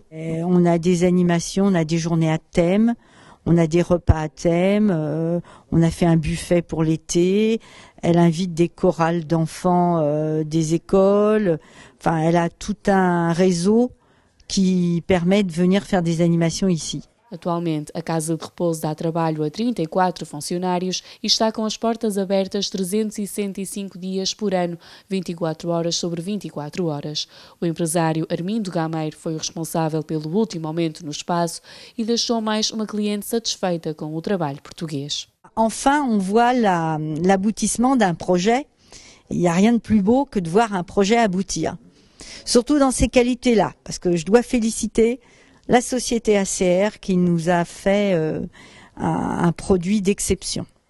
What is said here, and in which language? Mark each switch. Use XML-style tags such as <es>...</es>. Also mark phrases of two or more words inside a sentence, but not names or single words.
<fr>Et on a des animations, on a des journées à thème. On a des repas à thème, on a fait un buffet pour l'été, elle invite des chorales d'enfants des écoles, enfin elle a tout un réseau qui permet de venir faire des animations ici.</fr> <pt>Atualmente, a Casa de Repouso dá trabalho a 34 funcionários e está com as portas abertas 365 dias por ano, 24 horas sobre 24 horas. O empresário Armindo Gameiro foi o responsável pelo último aumento no espaço e deixou mais uma cliente satisfeita com o trabalho português.</pt> <fr>Enfin, on voit l'aboutissement d'un projet. Il n'y a rien de plus beau que de voir un projet aboutir. Surtout dans ces qualités-là, parce que je dois féliciter la société ACR qui nous a fait un produit d'exception.</fr>